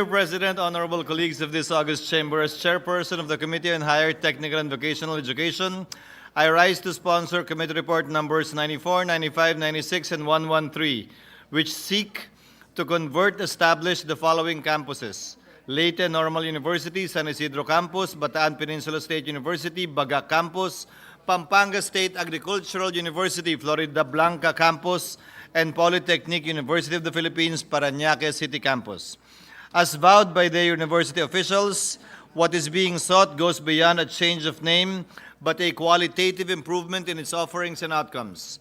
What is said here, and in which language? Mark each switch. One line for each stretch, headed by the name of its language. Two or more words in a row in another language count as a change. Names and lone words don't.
English: President, honorable colleagues of this August Chamber, as chairperson of the Committee on Higher Technical and Vocational Education, I rise to sponsor Committee Report numbers 94, 95, 96, and 113, which seek to establish the following campuses: Leyte Normal University, San Isidro Campus, Bataan Peninsula State University, Bagak Campus, Pampanga State Agricultural University, Florida Blanca Campus, and Polytechnic University of the Philippines, Parañaque City Campus. As vowed by the university officials, what is being sought goes beyond a change of name, but a qualitative improvement in its offerings and outcomes.